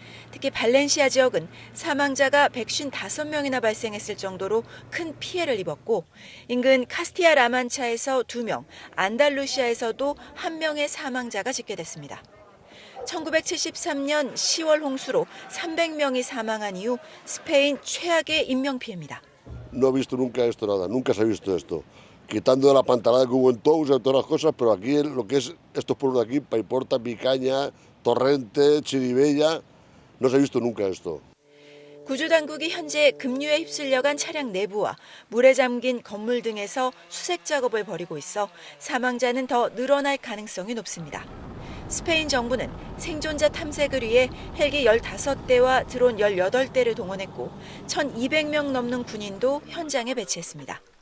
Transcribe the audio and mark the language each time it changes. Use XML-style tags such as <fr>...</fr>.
<ko>특히 발렌시아 지역은 사망자가 155명이나 발생했을 정도로 큰 피해를 입었고 인근 카스티아 라만차에서 2명, 안달루시아에서도 1명의 사망자가 집계됐습니다. 1973년 10월 홍수로 300명이 사망한 이후 스페인 최악의 인명피해입니다.</ko> <es>No he visto nunca esto nada, nunca se ha visto esto. Quitando la pantalada que hubo en Tous y todas las cosas, pero aquí lo que es estos pueblos de aquí, Paiporta, Picaña, Torrente, Chiribella, no se ha visto nunca esto.</es> <ko>구조당국이 현재 급류에 휩쓸려간 차량 내부와 물에 잠긴 건물 등에서 수색 작업을 벌이고 있어 사망자는 더 늘어날 가능성이 높습니다. 스페인 정부는 생존자 탐색을 위해 헬기 15대와 드론 18대를 동원했고 1,200명 넘는 군인도 현장에 배치했습니다.</ko>